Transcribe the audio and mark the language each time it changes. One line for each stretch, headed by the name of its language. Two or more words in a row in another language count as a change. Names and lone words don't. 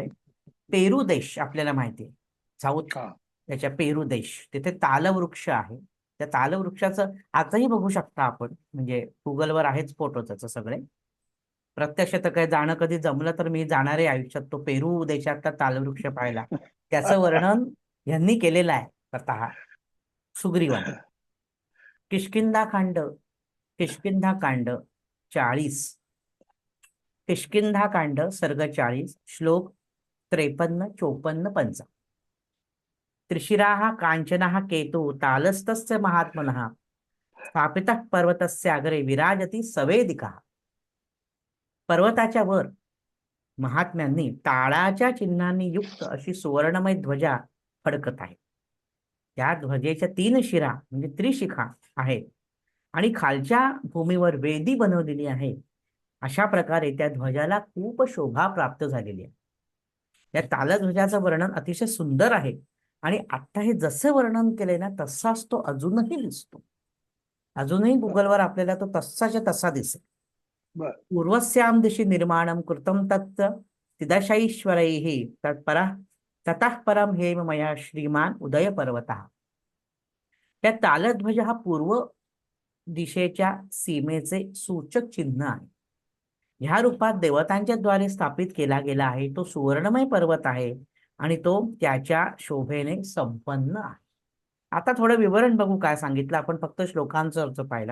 Marathi: पेरू देश आपल्याला माहिती आहे, साऊथ त्याच्या पेरू देश, तिथे तालवृक्ष आहे. त्या तालवृक्षाचं आजही बघू शकता आपण, म्हणजे गुगलवर आहेच फोटो त्याचं सगळे. प्रत्यक्ष तर काही जाणं कधी जमलं तर मी जाणार आहे आयुष्यात तो पेरू देशातला तालवृक्ष पाहायला. त्याचं वर्णन यांनी केलेलं आहे स्वतः सुग्रीवाने. किष्किंधाकांड 40, किष्किंधाकांड सर्ग 40 श्लोक 53, 54, 55.
Sanskrit: त्रिशिराः कांचनः केतु तालस्तस्य महात्मनः स्थापितः पर्वतस्य अग्रे विराजति सवेदिकः.
Marathi: पर्वताच्या वर महात्म्यांनी ताळाच्या चिन्हांनी युक्त अशी सुवर्णमय ध्वजा फडकत आहे. त्या ध्वजेच्या 3 शिरा म्हणजे त्रिशिखा आहेत आणि खालच्या भूमीवर वेदी बनवलेली आहे. अशा प्रकारे त्या ध्वजाला खूप शोभा प्राप्त झालेली आहे. या तालध्वजाचं वर्णन अतिशय सुंदर आहे आणि आता हे जसं वर्णन केलंय ना तसाच तो अजूनही दिसतो. अजूनही गुगलवर आपल्याला तो तसाच्या तसा दिसेल.
Sanskrit: पूर्वस्याम दिशि निर्माणम कृतम तत् तिदशैश्वरैः ततः परम हेम मया श्रीमान उदय पर्वतः.
Marathi: त्या तालध्वज हा पूर्व दिशेच्या सीमेचे सूचक चिन्ह आहे. ह्या रूपात देवतांच्या द्वारे स्थापित केला गेला आहे. तो सुवर्णमय पर्वत आहे आणि तो त्याच्या शोभेने संपन्न आहे. आता थोडं विवरण बघू काय सांगितलं आपण, फक्त श्लोकांचा अर्थ पाहिला.